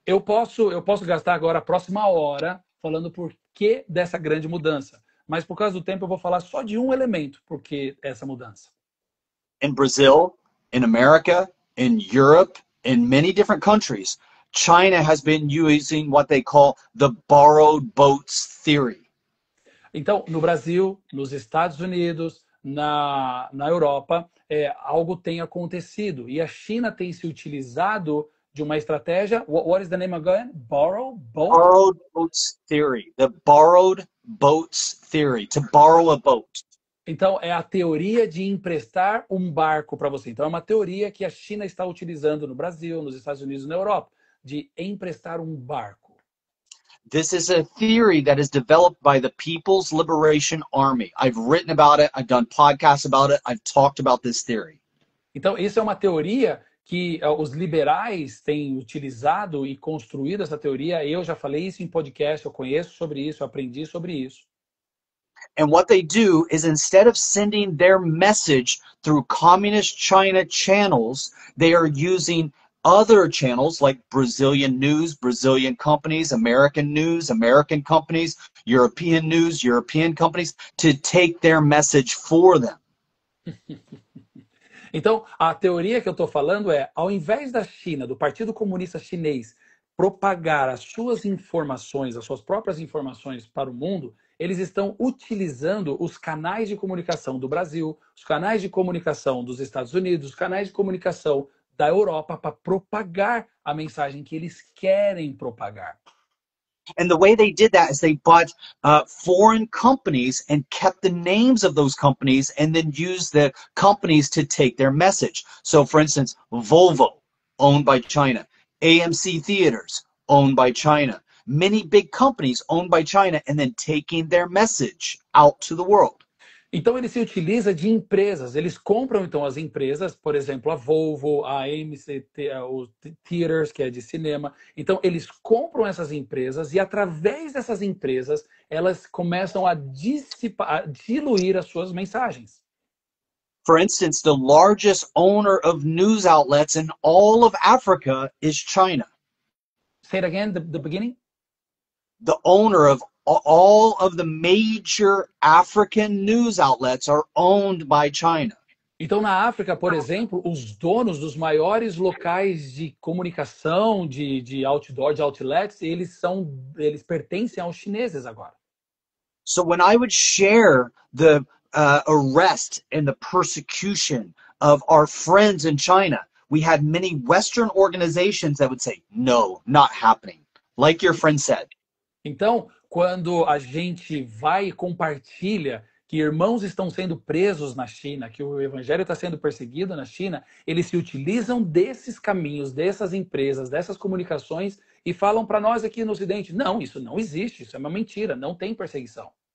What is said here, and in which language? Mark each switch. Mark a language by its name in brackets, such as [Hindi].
[Portuguese] Eu posso gastar agora a próxima hora falando por que dessa grande mudança, mas por causa do tempo eu vou falar só de um elemento por que essa mudança. [English] In Brazil, in America, in Europe, in many different countries, China has been using what they call the borrowed boats theory. [Portuguese] Então, no Brasil, nos Estados Unidos, na Europa, algo tem acontecido. E a China tem se utilizado de uma estratégia. [English] What is the name again? Borrowed boats theory. The borrowed boats theory. To borrow a boat. [Portuguese] Então, é a teoria de emprestar um barco para você. Então, é uma teoria que a China está utilizando no Brasil, nos Estados Unidos e na Europa, de emprestar um barco. [English] This is a theory that is developed by the People's Liberation Army. I've written about it. I've done podcasts about it. I've talked about this theory. [Portuguese] Então, isso é uma teoria que os liberais têm utilizado e construído essa teoria. Eu já falei isso em podcast, eu conheço sobre isso, eu aprendi sobre isso. [English] And what they do is instead of sending their message through communist China channels, they are using other channels like Brazilian news, Brazilian companies, American news, American companies, European news, European companies, to take their message for them. [Portuguese] Então, a teoria que eu estou falando é, ao invés da China, do Partido Comunista Chinês, propagar as suas informações, as suas próprias informações para o mundo, eles estão utilizando os canais de comunicação do Brasil, os canais de comunicação dos Estados Unidos, os canais de comunicação da Europa para propagar a mensagem que eles querem propagar. [English] And the way they did that is they bought foreign companies and kept the names of those companies and then used the companies to take their message. So, for instance, Volvo, owned by China. AMC Theaters, owned by China. Many big companies owned by China and then taking their message out to the world. [Portuguese] Então, ele se utiliza de empresas. Eles compram, então, as empresas, por exemplo, a Volvo, a AMC, o Theaters, que é de cinema. Então, eles compram essas empresas e, através dessas empresas, elas começam a diluir as suas mensagens. [English] For instance, the largest owner of news outlets in all of Africa is China. Say it again, the beginning. The owner of all of the major African news outlets are owned by China. [Portuguese] Então, na África, por exemplo, os donos dos maiores locais de comunicação, de outdoor, de outlets, eles pertencem aos chineses agora. [English] So when I would share the arrest and the persecution of our friends in China, we had many Western organizations that would say, no, not happening. Like your friend said. [Portuguese] Então, quando a gente vai e compartilha que irmãos estão sendo presos na China, que o evangelho está sendo perseguido na China, eles se utilizam desses caminhos, dessas empresas, dessas comunicações e falam para nós aqui no Ocidente, não, isso não existe, isso é uma mentira, não tem perseguição.